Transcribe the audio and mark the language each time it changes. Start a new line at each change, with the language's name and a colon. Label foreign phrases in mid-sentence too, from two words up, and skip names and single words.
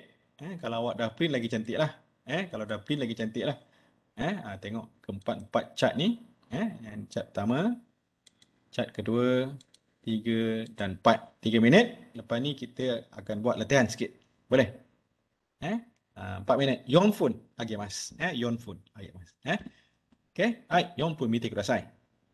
Malay: Kalau awak dah print lagi cantik lah. Kalau dah print lagi cantik lah. Tengok keempat-empat cat ni. Cat pertama, cat kedua, 3 dan 4. 3 minit. Lepas ni kita akan buat latihan sikit. Boleh? 4 minit.
Japanese: 4 分あげます。4分あげます。
Malay: OK?
Japanese: はい、4分見てください。